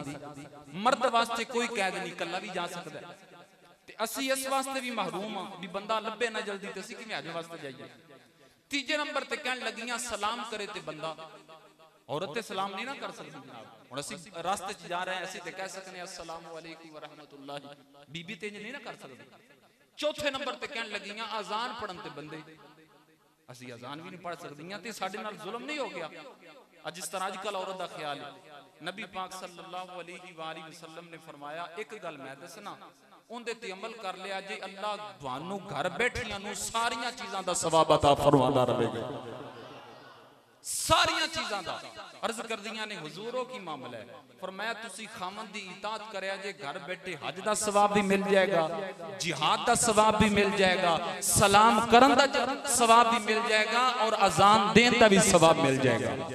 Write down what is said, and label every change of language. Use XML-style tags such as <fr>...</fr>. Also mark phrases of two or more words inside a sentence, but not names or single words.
<pa>مرد واسطے کوئی قید نہیں، کلا بھی جا سکدا ہے. اسی اس واسطے بھی محروم ہاں بھی بندہ لبھے نہ جلدی، تے اسی کیویں حج واسطے جائیے. تیجے نمبر تے کہن لگیاں سلام کرے تے بندہ، عورت تے سلام نہیں نہ کر سکدی جناب. ہن اسی رستے چ جا رہے ہیں، اسی تے کہہ سکنے</pa> <ar>السلام عليكم ورحمة الله,</ar> <pa>بی بی تے نہیں نہ کر سکدی. چوتھے نمبر تے کہن لگیاں اذان پڑھن تے بندے، اسی اذان بھی نہیں پڑھ سکدیاں، تے ساڈے نال ظلم نہیں ہو گیا? اج اس طرح اجکل عورت دا خیال ہے۔ نبی پاک</pa> <ar>صلى الله عليه وسلم</ar> <pa>نے فرمایا، اک گل میں دسنا، اوہدے تے عمل کر لیا جی، اللہ تہانوں گھر بیٹھیاں نوں ساریاں چیزاں دا ثواب عطا فرماندا رہے گا، ساریاں چیزاں دا. عرض کر دیاں نے حضورو کی معاملہ ہے؟ فرمایا تسی خاوند دی اطاعت کریا جے، گھر بیٹھے حج دا ثواب بھی مل جائے گا، جہاد دا ثواب بھی مل جائے گا، سلام کرن دا ثواب بھی مل جائے گا، اور اذان دین دا بھی ثواب مل جائے گا.</pa>